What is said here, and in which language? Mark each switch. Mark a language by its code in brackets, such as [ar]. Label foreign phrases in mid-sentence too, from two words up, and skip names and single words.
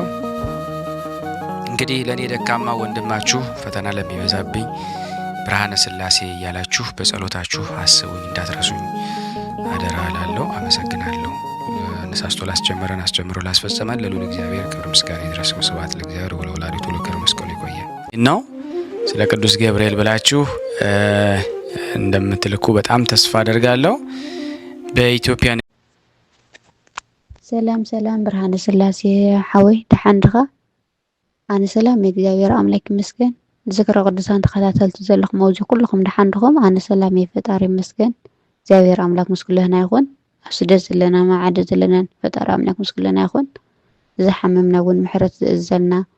[am] እንግዲህ ለኔ ደካማ ወንድማችሁ ፈተና ለሚበዛብኝ ብርሃነ ሥላሴ እያላችሁ በጸሎታችሁ አስቡኝ፣ እንዳትረሱኝ አደራ እላለሁ። አመሰግናለሁ። አነሳስቶ ላስጀመረን አስጀምሮ ላስፈጸመን ለልዑል እግዚአብሔር ክብር ምስጋና ይድረሰው። [gez] ስብሐት ለእግዚአብሔር ወለወላዲቱ ለመስቀሉ [am] ይቆየን ነው። ስለ ቅዱስ ገብርኤል ብላችሁ እንደምትልኩ በጣም ተስፋ አደርጋለሁ። በኢትዮጵያ [ti] ሰላም ብርሃነ ሥላሴ ሓወይ ደሓንድኻ ኣነ ሰላም እግዚአብሔር አምላክ ይመስገን። ዝክረ ቅዱሳን ተከታተልቲ ዘለኹም ኣብዚ ኩልኩም ደሓንድኹም ኣነ ሰላም ፈጣሪ ይመስገን። እግዚአብሔር አምላክ ምስግለና ይኹን። ኣብስደት ዘለና ማዓደ ዘለና ፈጣሪ አምላክ ምስግለና ይኹን። ዝሓመምና እውን ምሕረት ዝእዘልና